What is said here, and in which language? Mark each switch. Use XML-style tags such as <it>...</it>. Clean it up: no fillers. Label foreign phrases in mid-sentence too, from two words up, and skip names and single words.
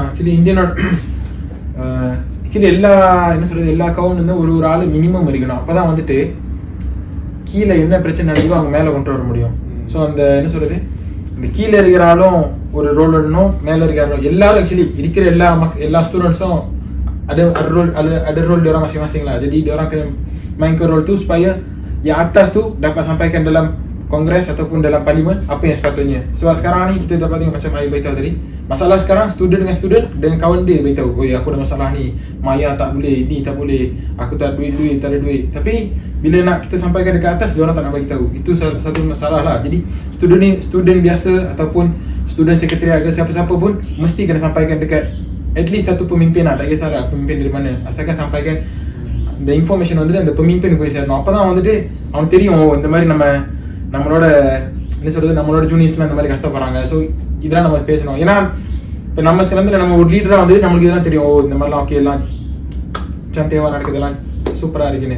<ta>ஆக்சுவலி இந்தியனோட ஆக்சுவலி எல்லா என்ன சொல்றது எல்லா அக்கௌண்ட் வந்து ஒரு ஆளு மினிமம் இருக்கணும். அப்பதான் வந்துட்டு கீழே என்ன பிரச்சனை நடக்குதோ அவங்க மேல கொண்டு வர முடியும். ஸோ அந்த என்ன சொல்றது இந்த கீழே இருக்கிறாலும் ஒரு ரோல் வரணும், மேலே இருக்கிறாலும் எல்லாரும் ஆக்சுவலி இருக்கிற எல்லா ஸ்டூடெண்ட்ஸும்</ta> <ms>ada role diorang masing-masing lah. Jadi diorang kena main ke role tu supaya yang atas tu dapat sampaikan dalam kongres ataupun dalam parlimen apa yang sepatutnya. Sebab sekarang ni kita dapat tengok macam Maya beritahu tadi, masalah sekarang student dengan kawan dia beritahu, oh aku ada masalah ni, Maya tak boleh, ni tak boleh, aku tak ada duit, tak ada duit. Tapi bila nak kita sampaikan dekat atas, diorang tak nak bagi tahu. Itu satu masalah lah. Jadi student biasa ataupun student sekretariat ke siapa-siapa pun mesti kena sampaikan dekat at least satu pemimpin lah, tak kisahlah pemimpin dari mana, asalkan sampaikan</ms> <en>the information</en> <ta>வந்துட்டு அந்த</ta> <ms>pemimpin</ms> <ta>போய் சேரணும். அப்பதான் வந்துட்டு அவனுக்கு தெரியும் இந்த மாதிரி நம்மளோட என்ன சொல்றது நம்மளோட ஜூனியர்ஸ்லாம் இந்த மாதிரி கஷ்டப்படுறாங்க. ஸோ இதெல்லாம் நம்ம பேசணும். ஏன்னா இப்போ நம்ம சிலந்தில் நம்ம ஒரு லீடராக வந்துட்டு நம்மளுக்கு இதெல்லாம் தெரியும், இந்த மாதிரிலாம் ஓகே எல்லாம் சந்தேகமாக நடக்குது எல்லாம் சூப்பராக இருக்குன்னு.</ta>